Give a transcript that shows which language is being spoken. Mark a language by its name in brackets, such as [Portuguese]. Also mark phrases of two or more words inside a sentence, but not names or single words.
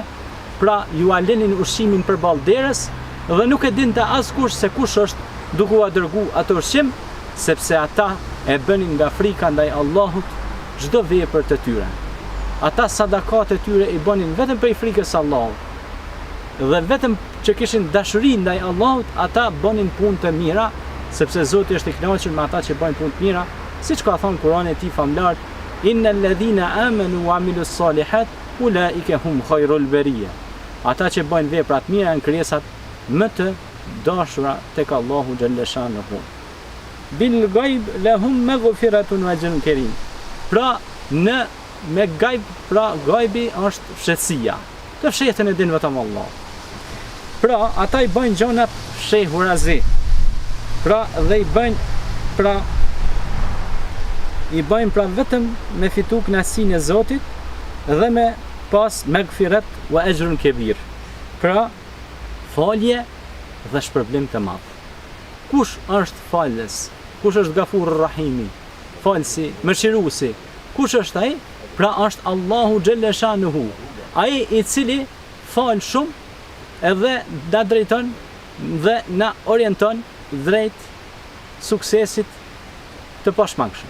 [Albanian] Pra ju alenin ushqimin përballë derës dhe nuk e dinte askush se kush është duke u dërgu atë ushqim, sepse ata e bënin nga frika ndaj Allahut çdo vepër të tyre. Ata sadakat e tyre i bënin vetëm prej frikës së Allahut. Dhe vetëm që kishin dashuri ndaj Allahut, ata bënin punë të mira, sepse Zoti është i kënaqur me ata që bëjnë punë të mira, siç ka thënë Kurani i tij famlar, [Arabic] إن الذين آمنوا وعملوا الصالحات أولئك هم خير البرية. [Albanian] Ata që bëjnë vepra të mira janë krijesat më të dashura tek Allahu xhaleshanuhu. [Arabic] بالغيب لهم مغفرة وأجر كريم. [Albanian] Pra me ghaib, pra ghaibi është fshehtësia. Të fshehtën e din vetëm Allah. Pra ata i bëjnë gjërat fshehurazi. Pra dhe i bëjnë vetëm me fitu kënaqësinë e Zotit dhe me pas [Arabic] مغفرة وأجر كبير. [Albanian] Pra falje dhe shpërblim të madh. Kush është falës? Kush është Gafur Rahimi? Falsi, mëshiruesi. Kush është ai? Pra është Allahu xhaleshanuhu. Ai i cili fal shumë edhe na drejton dhe na orienton drejt suksesit të pashmangshëm.